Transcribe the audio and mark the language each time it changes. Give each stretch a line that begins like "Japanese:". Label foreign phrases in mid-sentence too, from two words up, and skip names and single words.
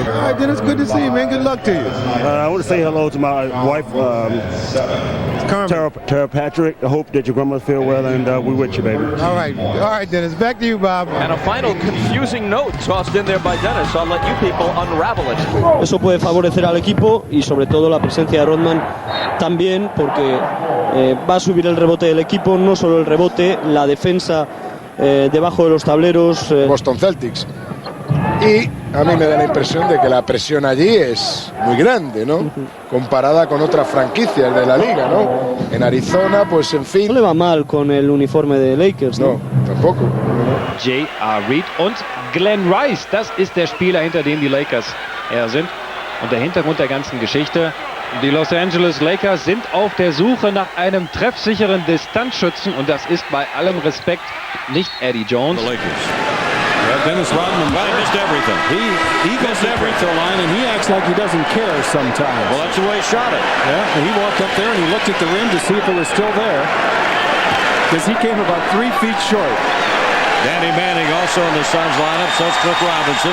English: All right, Dennis, good to see you, man. Good luck to you. I want to say hello to my wife, Tara Patrick. I hope that your grandma feel well, and we with you, baby. All right, Dennis. Back to you, Bob. And a final confusing note tossed in there by Dennis. I'll let you people unravel it.
Spanish: Eso puede favorecer al equipo y sobre todo la presencia de Rodman también porque va a subir el rebote del equipo, no solo el rebote, la defensa debajo de los tableros. Boston Celtics. Y a mí me da la impresión de que la presión allí es muy grande, ¿no? Comparada con otras franquicias de la liga, ¿no? En Arizona, pues en fin. No le va mal con el uniforme de Lakers, ¿no? No, tampoco.
German: J.R. Reed und Glenn Rice, das ist der Spieler, hinter dem die Lakers sind. Und der Hintergrund der ganzen Geschichte: die Los Angeles Lakers sind auf der Suche nach einem treffsicheren Distanzschützen und das ist bei allem Respekt nicht Eddie Jones.
English: The Lakers. Dennis Rodman missed everything. He goes to the free throw line and he acts like he doesn't care sometimes. Well, that's the way he shot it. Yeah, and he walked up there and he looked at the rim to see if it was still there, because he came about 3 feet short. Danny Manning also in the Suns lineup, so it's Cliff Robinson.